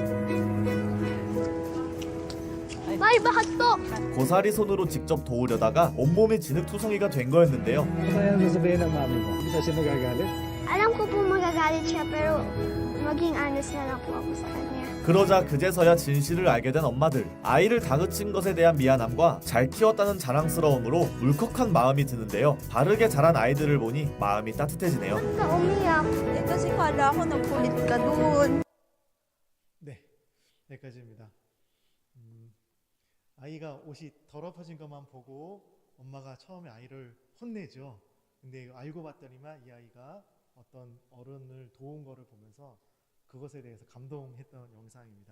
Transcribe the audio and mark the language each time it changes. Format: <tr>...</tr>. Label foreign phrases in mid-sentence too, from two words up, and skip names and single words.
<tl>May bahat po.</tl> <ko>고사리 손으로 직접 도우려다가 온몸이 진흙투성이가 된 거였는데요.</ko> <tl>Ano kaya ang sasabihin ng mami mo? Hindi ba siya magagalit? Alam ko po magagalit siya pero maging honest na lang po ako sa kanya.</tl> <ko>그러자 그제서야 진실을 알게 된 엄마들. 아이를 다그친 것에 대한 미안함과 잘 키웠다는 자랑스러움으로 울컥한 마음이 드는데요. 바르게 자란 아이들을 보니 마음이 따뜻해지네요.</ko> <tl>Ba't ka umiyak? Eh kasi kala ko nagkulit ka doon.</tl> <ko>네, 여기까지입니다. 아이가 옷이 더럽어진 것만 보고 엄마가 처음에 아이를 혼내죠. 근데 알고 봤더니만 이 아이가 어떤 어른을 도운 거를 보면서 그것에 대해서 감동했던 영상입니다.</ko>